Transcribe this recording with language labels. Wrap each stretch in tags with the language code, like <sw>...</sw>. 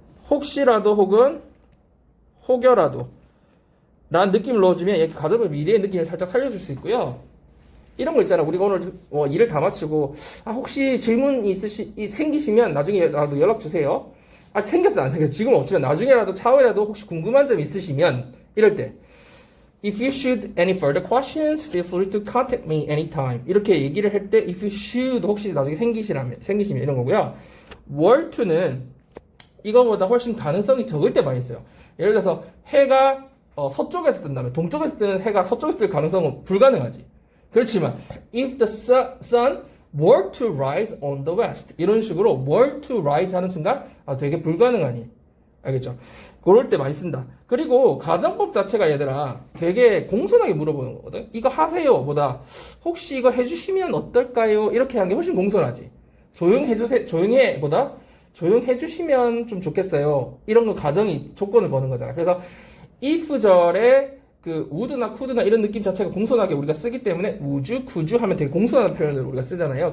<ko>혹시라도 혹은 혹여라도 라는 느낌을 넣어주면 이렇게 가정법 미래의 느낌을 살짝 살려줄 수 있고요. 이런 거 있잖아. 우리가 오늘 일을 다 마치고 혹시 질문 생기시면 나중에라도 연락 주세요. 생겼어 안 생겼어? 지금 없지만 나중에라도 차후에라도 혹시 궁금한 점 있으시면 이럴 때</ko> <en>If you should any further questions, feel free to contact me anytime.</en> <ko>이렇게 얘기를 할 때</ko> <en>if you should</en> <ko>혹시 나중에 생기시면 이런 거고요. were to는 이거보다 훨씬 가능성이 적을 때 많이 써요. 예를 들어서 해가 서쪽에서 뜬다면 동쪽에서 뜨는 해가 서쪽에서 뜰 가능성은 불가능하지. 그렇지만</ko> <en>if the sun were to rise on the west</en> <ko>이런 식으로</ko> <en>were to rise</en> <ko>하는 순간 되게 불가능하니 알겠죠? 그럴 때 많이 쓴다. 그리고 가정법 자체가 얘들아 되게 공손하게 물어보는 거거든. 이거 하세요 보다 혹시 이거 해주시면 어떨까요? 이렇게 하는 게 훨씬 공손하지. 조용해주세요 조용해 보다 조용해주시면 좀 좋겠어요. 이런 거 가정이 조건을 거는 거잖아. 그래서 if 절에 그 would나 could나 이런 느낌 자체가 공손하게 우리가 쓰기 때문에 would, could 하면 되게 공손한 표현을 우리가 쓰잖아요.</ko>